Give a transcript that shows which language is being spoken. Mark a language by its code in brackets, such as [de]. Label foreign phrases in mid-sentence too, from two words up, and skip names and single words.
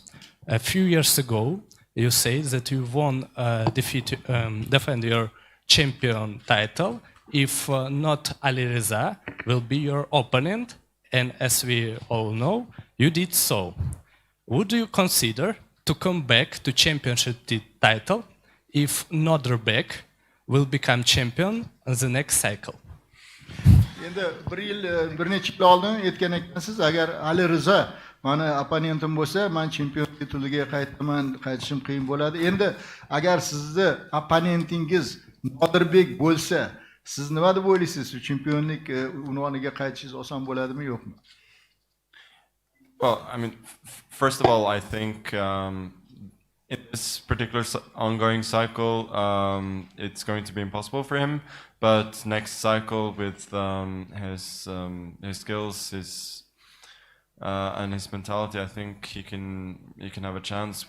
[en] A few years ago, you said that you won defend your champion title if not Ali Reza will be your opponent, and as we all know, you did so. Would you consider to come back to championship title if Nodrbek will become champion in the next cycle? [uz] Endi bir necha yil oldin aytgan ekansiz, agar Ali Rizo mani opponentim bo'lsa, men chempion tituliga qaytishim qiyin bo'ladi. Endi agar sizni opponentingiz Nodirbek bo'lsa, siz nima deb o'ylaysiz? Chempionlik unvoniga qaytishingiz oson bo'ladimi, yo'qmi? [en] Well, I mean, first of all, I think in this particular ongoing cycle, it's going to be impossible for him. But next cycle, with his skills, and his mentality, I think he can have a chance.